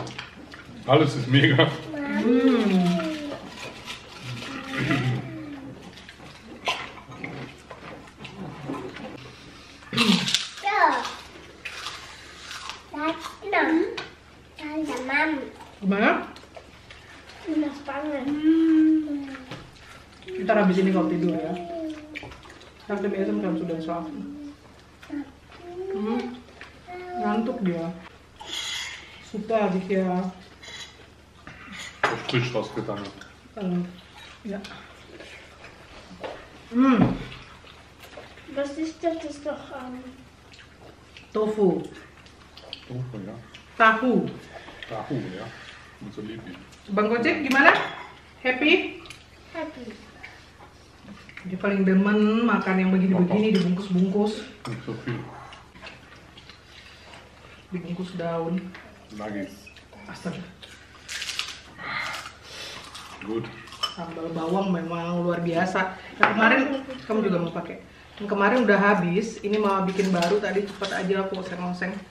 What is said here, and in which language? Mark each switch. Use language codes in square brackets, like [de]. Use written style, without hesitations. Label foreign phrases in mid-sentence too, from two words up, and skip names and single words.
[de] Alles ist mega. So. [en] That's enough. Tante Mom. [id] Gimana? Panas banget. Ntar habis ini kau tidur ya. Nanti besok kamu sudah schlafen. Ngantuk dia. [de] Super, dich ya. Frisch rausgetan. Ja. Was ist das? Das ist doch Tofu. Tofu, ja. [id] Tahu. Tahu, [de] ja. Und so lieb. [id] Bang Gojek gimana? Happy? happy. Dia paling demen makan yang begini-begini dibungkus-bungkus. [de] Nicht so viel. [id] Dibungkus daun. Lagi. Astaga. [de] Gut. [id] Sambal bawang memang luar biasa. Yang kemarin kamu juga mau pakai. Yang kemarin udah habis. Ini mau bikin baru tadi cepat aja aku oseng-oseng.